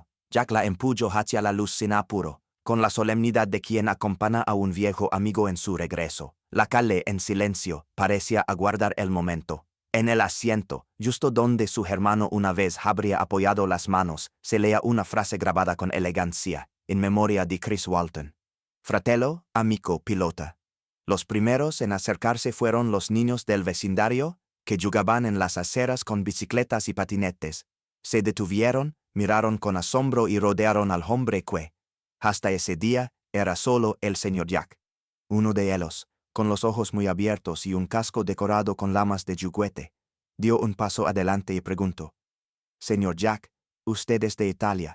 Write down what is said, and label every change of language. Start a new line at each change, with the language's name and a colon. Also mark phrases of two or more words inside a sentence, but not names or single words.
Spanish: Jack la empujó hacia la luz sin apuro, con la solemnidad de quien acompaña a un viejo amigo en su regreso. La calle, en silencio, parecía aguardar el momento. En el asiento, justo donde su hermano una vez habría apoyado las manos, se leía una frase grabada con elegancia, en memoria de Chris Walton.
Italian: Fratello, amico, pilota.
Spanish: Los primeros en acercarse fueron los niños del vecindario, que jugaban en las aceras con bicicletas y patinetes. Se detuvieron, miraron con asombro y rodearon al hombre que, hasta ese día, era solo el señor Jack. Uno de ellos, con los ojos muy abiertos y un casco decorado con lamas de juguete, dio un paso adelante y preguntó: «Señor Jack, usted es de Italia».